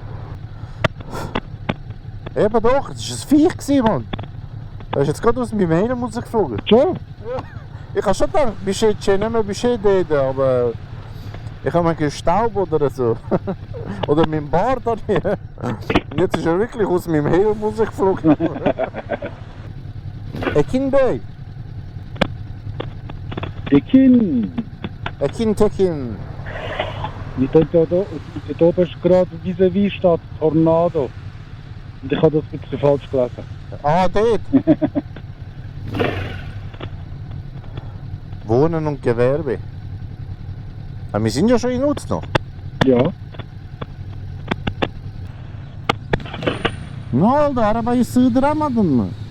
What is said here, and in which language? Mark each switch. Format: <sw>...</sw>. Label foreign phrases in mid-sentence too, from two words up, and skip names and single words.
<de>Eben doch, es war ein Viech, gewesen, Mann. Er ist jetzt gerade aus meinem Helm rausgeflogen. Schon? Ich habe schon gedacht, bist du jetzt schon nicht mehr bist du dort, aber ich habe mir Staub oder so. Oder mein Bart da hier. Und jetzt ist er wirklich aus meinem Helm rausgeflogen. Ekin Bey. Ekin! Ekin Tekin. Dort oben ist gerade vis-à-vis statt Tornado. Und ich habe das ein bisschen falsch gelesen. Ah, dort. Wohnen und Gewerbe. Aber wir sind ja schon in Uznach. Ja.</de> <tr>Ne oldu? Arabayı sığdıramadın mı?</tr>